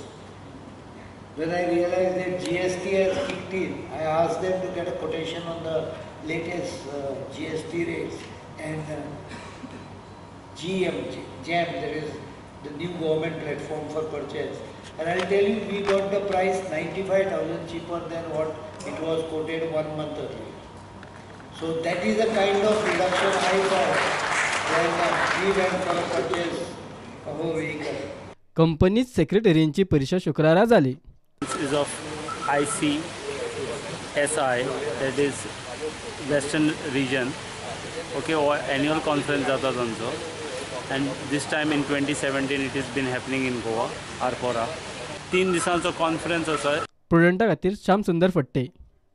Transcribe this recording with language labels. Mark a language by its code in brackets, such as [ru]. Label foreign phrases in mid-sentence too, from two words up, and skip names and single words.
[en] When I realized that GST has kicked in, I asked them to get a quotation on the latest GST rates, and GEM, that is the new government platform for purchase. And I'll tell you, we got the price 95,000 cheaper than what it was quoted 1 month earlier. So that is the kind of reduction I got when we went for a purchase of a vehicle. [kok] कंपनीत सेक्रेटरींची परिषद शुक्रारा जाली. [en] Is of ICSI, that is Western Region. Okay, annual conference [kok] जाता तांचो, [en] and this time in 2017 it has been happening in Goa, Arpora. [kok] 3 दिसांचो conference आसा. प्रुडंटा खातीर श्याम सुंदर फडते.